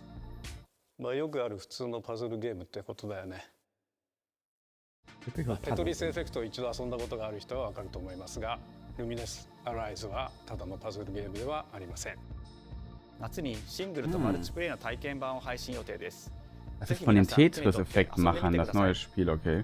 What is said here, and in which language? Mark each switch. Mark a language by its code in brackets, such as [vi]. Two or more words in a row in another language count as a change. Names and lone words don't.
[ja] まあよくある普通のパズルゲームってことだよね。テトリスエフェクトを一度遊んだことがある人はわかると思いますが、ルミネスアライズはただのパズルゲームではありません。夏にシングルとマルチプレイの体験版を配信予定です。 [de] Das ist von den Tetris-Effekt-Machern, das neue Spiel, okay.